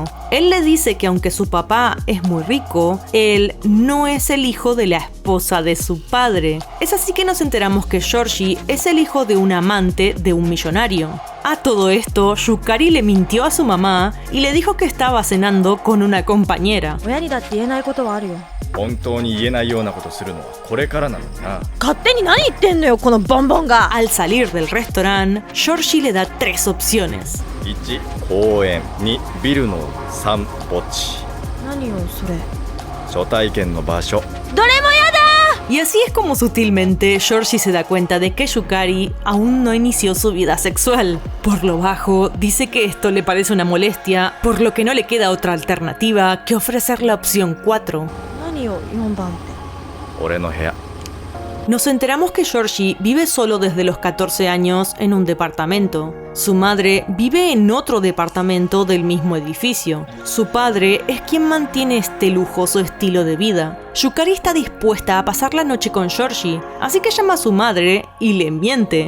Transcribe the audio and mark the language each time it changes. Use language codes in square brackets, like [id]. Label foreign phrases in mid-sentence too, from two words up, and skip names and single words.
[es] Él le dice que aunque su papá es muy rico, él no es el hijo de la esposa de su padre. Es así que nos enteramos que Georgie es el hijo de un amante de un millonario. A todo esto, Yukari le mintió a su mamá y le dijo que estaba cenando con una compañera. [ja] 親にだって言えないことはあるよ。本当に言えないようなことするのはこれからなのにな。勝手に何言ってんのよ、このボンボンが。 [es] Al salir del restaurante, Georgie le da 3 opciones. [ja] 1、公園。2、ビルの。3、墓地。何よそれ。初体験の場所。どれもやだ。 [es] Y así es como sutilmente Georgie se da cuenta de que Yukari aún no inició su vida sexual. Por lo bajo, dice que esto le parece una molestia, por lo que no le queda otra alternativa que ofrecer la opción 4. [ja] 何よ4番って。俺の部屋。 [es] Nos enteramos que Georgie vive solo desde los 14 años en un departamento. Su madre vive en otro departamento del mismo edificio. Su padre es quien mantiene este lujoso estilo de vida. Yukari está dispuesta a pasar la noche con Georgie, así que llama a su madre y le miente.